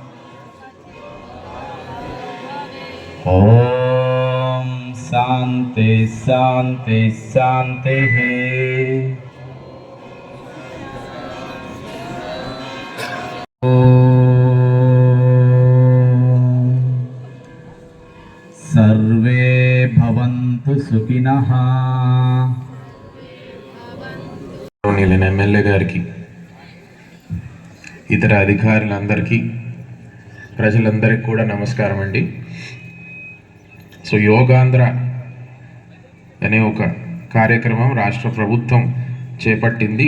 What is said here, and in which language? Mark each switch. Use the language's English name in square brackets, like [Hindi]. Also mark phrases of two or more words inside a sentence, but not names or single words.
[Hindi] ओम शांति शांति शांति है। [Sanskrit] सर्वे भवन्तु सुखिनः। [Telugu] ఎమ్మెల్యే గారికి, ఇతర అధికారులందరికీ, ప్రజలందరికీ కూడా నమస్కారం అండి. సో యోగాంధ్ర అనే ఒక కార్యక్రమం రాష్ట్ర ప్రభుత్వం చేపట్టింది.